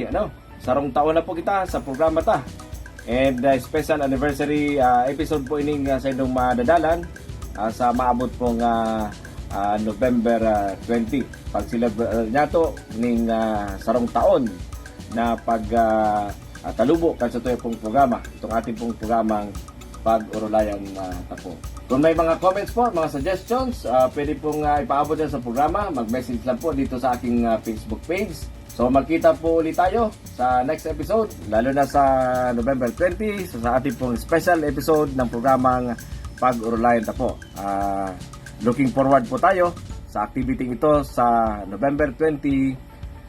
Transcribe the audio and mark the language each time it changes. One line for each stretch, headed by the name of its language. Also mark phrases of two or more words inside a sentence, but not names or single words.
Bikol: Sarong taon na po kita sa programa ta.
English: And special anniversary episode
Bikol: po ining sa inyong madadalan sa maabot pong November 20. Pag sila niya to ning sarong taon na talubo kan sa tuyo pong programa.
Filipino: Itong ating pong programang Pag-Urulayan Tapo. Kung may mga comments po, mga suggestions, pwede pong ipaabot yan sa programa. Mag-message lang po dito sa aking Facebook page. So magkita po ulit tayo sa
English: next episode,
Filipino: lalo na sa November 20, sa ating pong
English: special episode
Filipino: ng programang Pag-Urulayan Tapo.
English: Looking forward
Filipino: po tayo sa activity ito sa November 20, 2021.